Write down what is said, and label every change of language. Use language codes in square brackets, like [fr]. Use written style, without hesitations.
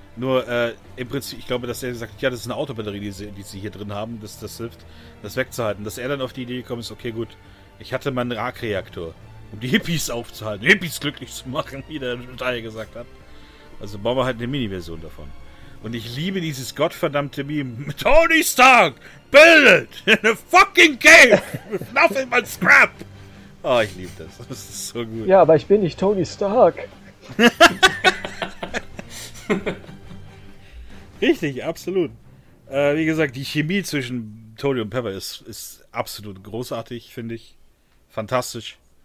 [de] Nur im Prinzip, ich glaube, dass er gesagt hat, ja, das ist eine Autobatterie, die sie hier drin haben, das hilft, das wegzuhalten. Dass er dann auf die Idee gekommen ist, okay, gut, ich hatte meinen Ra-Reaktor, um die Hippies aufzuhalten, Hippies glücklich zu machen, wie der Teil gesagt hat. Also bauen wir halt eine Mini-Version davon. Und ich liebe dieses gottverdammte Meme. [en] Tony Stark, build it in a fucking cave with nothing but scrap. [de] Oh, ich liebe das. Das ist so gut. Ja, aber ich bin nicht Tony Stark. Richtig, absolut. Wie gesagt, die Chemie zwischen Tony und Pepper ist absolut großartig, finde ich. Fantastisch.